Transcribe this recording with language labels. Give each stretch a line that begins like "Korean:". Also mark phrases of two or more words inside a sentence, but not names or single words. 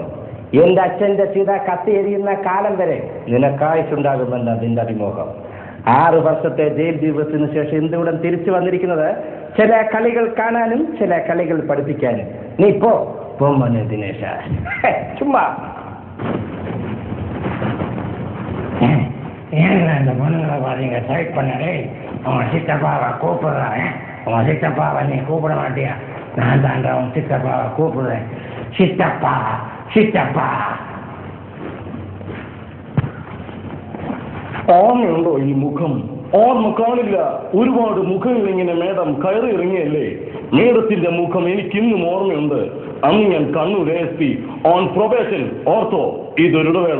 Malayalam: എന്റെ അച്ഛന്റെ ചിത കത്തി എരിയുന്ന കാലം വരെ നിനക്കായിട്ടുണ്ടാകുമെന്ന് നിന്റെ അതിമോഹം. 6 വർഷത്തെ ജയിൽ ജീവിതത്തിന് ശേഷം എന്തുകൂടെ തിരിച്ചു വന്നിരിക്കുന്നത് ചില കളികൾ കാണാനും ചില കളികൾ പഠിപ്പിക്കാനും. നീ പോന്നെ ദിനേശ, ചുമ്മാ
Tamil: அந்த பொண்ணுங்களை பாருங்க சைட் பண்ணடே. அவன் சித்தப்பாவை கூப்பிடுறான். அவன் சித்தப்பாவை நீ கூப்பிட மாட்டியா? நான் தாண்டா அவன் சித்தப்பாவை கூப்பிடுறேன். சித்தப்பா சித்தப்பா.
Malayalam: ഓർമ്മയുണ്ടോ ഈ മുഖം? ഓർമ്മ കാണില്ല. ഒരുപാട് മുഖങ്ങൾ ഇങ്ങനെ മേഡം കയറി ഇറങ്ങിയല്ലേ. മേഡത്തിന്റെ മുഖം എനിക്കിന്നും ഓർമ്മയുണ്ട്. അന്ന് ഞാൻ കണ്ണൂർ ASP
English: on probation.
Malayalam: ഓർത്തോ, ഇതൊരു ഇടവേള.